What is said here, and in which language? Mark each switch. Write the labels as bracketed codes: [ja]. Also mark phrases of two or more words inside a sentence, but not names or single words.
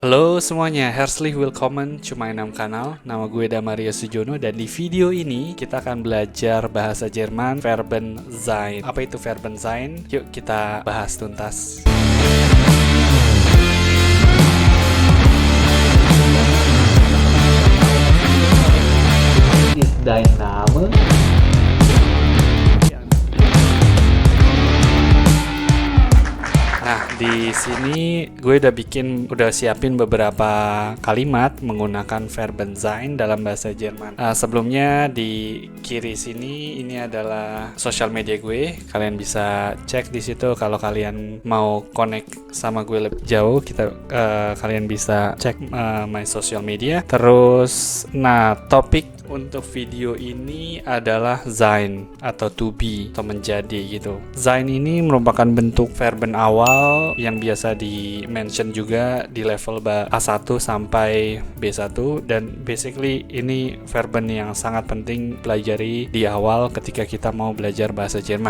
[id] Halo semuanya, [de] herzlich willkommen [en] to my kanal. [id] Nama gue Damario Sujono dan di video ini kita akan belajar bahasa Jerman [de] Verben sein. [id] Apa itu [de] Verben sein? [id] Yuk kita bahas tuntas. [de] Ist dein Name? [id] Nah, di sini gue udah siapin beberapa kalimat menggunakan [de] Verben sein [id] dalam bahasa Jerman. Sebelumnya di kiri sini ini adalah sosial media gue. Kalian bisa cek di situ kalau kalian mau [en] connect sama gue [id] lebih jauh. Kalian bisa cek [en] my social media. [id] Terus, topik untuk video ini adalah sein atau [en] to be [id] atau menjadi gitu. Sein ini merupakan bentuk verben awal yang biasa di-mention juga di level A1 sampai B1 dan basically ini verben yang sangat penting pelajari di awal ketika kita mau belajar bahasa Jerman.